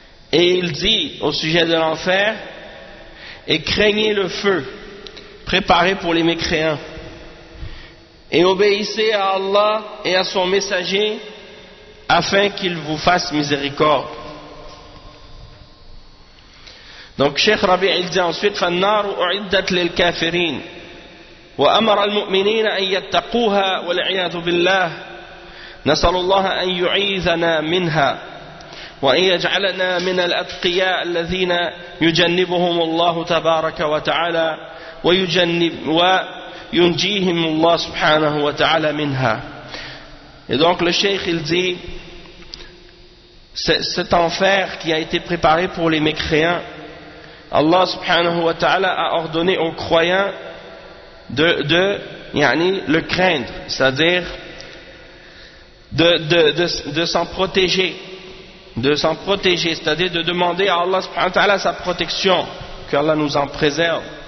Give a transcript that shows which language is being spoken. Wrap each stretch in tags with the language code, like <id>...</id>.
<fr>Et il dit au sujet de l'enfer, et craignez le feu préparé pour les mécréants, et obéissez à Allah et à son messager afin qu'il vous fasse miséricorde. Donc Cheikh Rabi il dit ensuite</fr> <ar>فالنار أعدت للكافرين وأمر المؤمنين أن يتقوها والعياذ بالله نسأل الله أن يعيذنا منها وأن يجعلنا من الأتقياء الذين يجنبهم الله تبارك وتعالى وينجيهم الله سبحانه وتعالى منها.</ar> <fr>Et donc le Cheikh il dit, cet enfer qui a été préparé pour les mécréants, Allah subhanahu wa ta'ala a ordonné aux croyants de le craindre, c'est-à-dire de s'en protéger, c'est-à-dire de demander à Allah subhanahu wa ta'ala sa protection, que Allah nous en préserve.</fr>